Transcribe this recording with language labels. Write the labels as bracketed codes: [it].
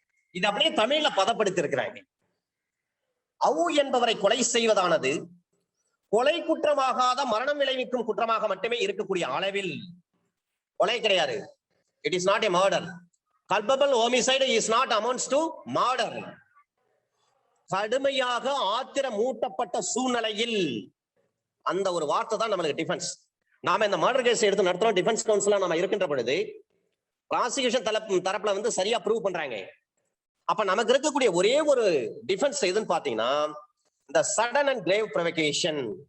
[ta] இது அப்படியே தமிழ்ல பதப்படுத்தி இருக்கிறாங்க. அவு என்பவரை கொலை செய்வதானது கொலை குற்றமாகாத மரணம் விளைவிக்கும் குற்றமாக மட்டுமே இருக்கக்கூடிய அளவில் கொலை கிடையாது. [en] It is not a murder. Culpable homicide is not amounts to murder. [ta] கடுமையாக ஆத்திரமூட்டப்பட்ட சூழ்நிலையில், அந்த ஒரு வார்த்தை தான் நம்மளுக்கு டிஃபென்ஸ். நாம இந்த மர்டர் கேஸ் எடுத்து நடத்துறோம், டிஃபென்ஸ் கவுன்சிலா நாம இருக்கின்ற பொழுது ப்ராசிக்யூஷன் தரப்புல வந்து சரியா ப்ரூவ் பண்றாங்க. அப்ப நமக்கு இருக்கக்கூடிய ஒரே ஒரு டிஃபென்ஸ் எதுன்னு பாத்தீங்கன்னா, இந்த சடன் அண்ட் கிரேவ் ப்ரொவோகேஷன்.